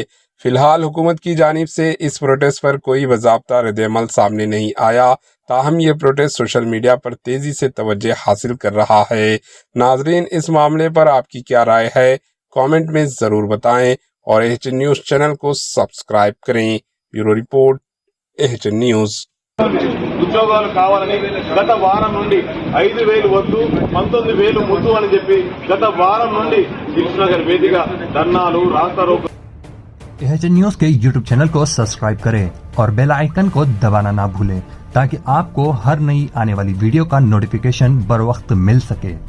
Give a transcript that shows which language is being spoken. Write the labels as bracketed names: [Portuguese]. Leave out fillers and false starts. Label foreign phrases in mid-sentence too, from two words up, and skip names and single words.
[Urdu] فی الحال حکومت کی جانب سے اس پروٹیسٹ پر کوئی باضابطہ رد عمل سامنے نہیں آیا، تاہم یہ پروٹیسٹ سوشل میڈیا پر تیزی سے توجہ حاصل کر رہا ہے۔ ناظرین، اس معاملے پر آپ کی کیا رائے ہے؟ کامنٹ میں ضرور بتائیں اور AHN نیوز چینل کو سبسکرائب کریں۔ بیورو رپورٹ، AHN نیوز۔ [Telugu] ఉద్యోగాలు కావాలని గత వారం నుండి 5000 వద్దు 19000 ముద్దు అని చెప్పి గత వారం నుండి దిల్సుఖ్ నగర్ వేదిక ధర్నాలు రాస్తారోకో। [Urdu] AHN نیوز کے YouTube چینل کو سبسکرائب کریں اور بیل آئیکن کو دبانا نہ بھولیں تاکہ آپ کو ہر نئی آنے والی ویڈیو کا نوٹیفکیشن بر وقت مل سکے.